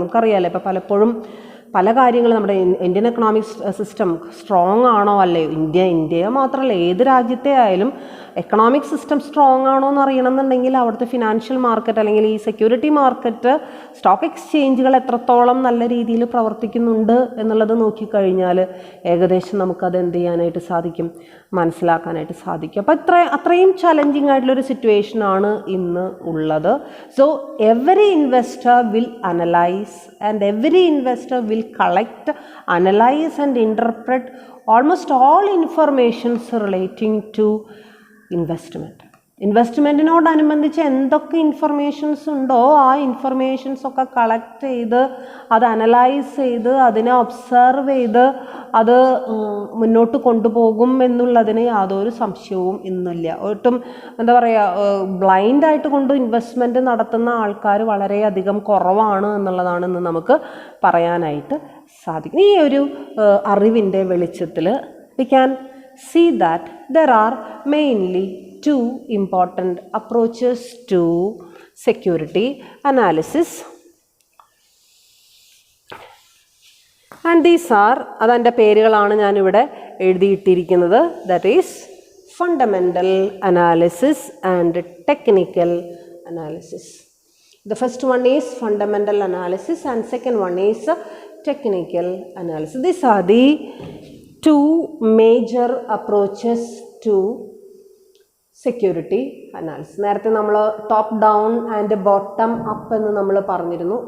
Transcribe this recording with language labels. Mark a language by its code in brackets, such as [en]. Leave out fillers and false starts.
[ml] നമുക്കറിയാമല്ലോ, ഇപ്പോൾ പലപ്പോഴും പല കാര്യങ്ങളും നമ്മുടെ ഇന്ത്യൻ എക്കണോമിക് സിസ്റ്റം സ്ട്രോങ് ആണോ അല്ലയോ, ഇന്ത്യ മാത്രമല്ല ഏത് രാജ്യത്തെ ആയാലും എക്കണോമിക് സിസ്റ്റം സ്ട്രോങ് ആണോ എന്ന് അറിയണമെന്നുണ്ടെങ്കിൽ അവിടുത്തെ ഫിനാൻഷ്യൽ മാർക്കറ്റ് അല്ലെങ്കിൽ ഈ സെക്യൂരിറ്റി മാർക്കറ്റ്, സ്റ്റോക്ക് എക്സ്ചേഞ്ചുകൾ എത്രത്തോളം നല്ല രീതിയിൽ പ്രവർത്തിക്കുന്നുണ്ട് എന്നുള്ളത് നോക്കിക്കഴിഞ്ഞാൽ ഏകദേശം നമുക്കത് എന്ത് ചെയ്യാനായിട്ട് സാധിക്കും, മനസ്സിലാക്കാനായിട്ട് സാധിക്കും. അപ്പോൾ അത്രയും ചലഞ്ചിങ് ആയിട്ടുള്ളൊരു സിറ്റുവേഷനാണ് ഇന്ന് ഉള്ളത്. [en] So every investor will analyse and every investor will collect, analyze and interpret almost all informations relating to investment. [ml] ഇൻവെസ്റ്റ്മെൻറ്റിനോടനുബന്ധിച്ച് എന്തൊക്കെ ഇൻഫർമേഷൻസ് ഉണ്ടോ ആ ഇൻഫർമേഷൻസ് ഒക്കെ കളക്ട് ചെയ്ത് അത് അനലൈസ് ചെയ്ത് അതിനെ ഒബ്സർവ് ചെയ്ത് അത് മുന്നോട്ട് കൊണ്ടുപോകും എന്നുള്ളതിന് യാതൊരു സംശയവും ഇന്നില്ല. ഒട്ടും എന്താ പറയുക, ബ്ലൈൻഡായിട്ട് കൊണ്ട് ഇൻവെസ്റ്റ്മെൻറ്റ് നടത്തുന്ന ആൾക്കാർ വളരെയധികം കുറവാണ് എന്നുള്ളതാണ് ഇന്ന് നമുക്ക് പറയാനായിട്ട് സാധിക്കും. ഈ ഒരു അറിവിൻ്റെ വെളിച്ചത്തിൽ [en] we can see that there are mainly two important approaches to security analysis, and these are, [ml] അതിൻ്റെ പേരുകളാണ് ഞാനിവിടെ എഴുതിയിട്ടിരിക്കുന്നത്. [en] that is fundamental analysis and technical analysis. The first one is fundamental analysis and second one is technical analysis. These are the two major approaches to security analysis. [ml] നേരത്തെ നമ്മൾ top down and bottom up എന്ന് നമ്മൾ പറഞ്ഞിരുന്നു.